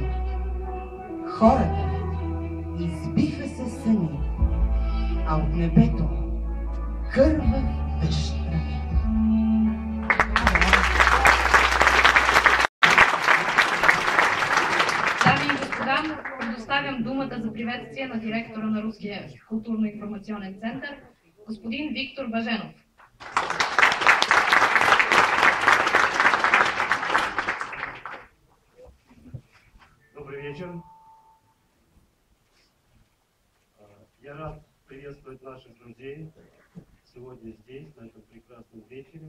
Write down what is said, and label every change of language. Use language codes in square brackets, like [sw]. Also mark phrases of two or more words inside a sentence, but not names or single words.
[bg] Хората избиха се сами, а от небето кървав дъжд рави. Дами и господа, предоставям думата за приветствие на директора на Руския културно-информационен център, господин Виктор Баженов. [ru] Добрый вечер. Я рад приветствовать наших друзей сегодня здесь, на этом прекрасном вечере.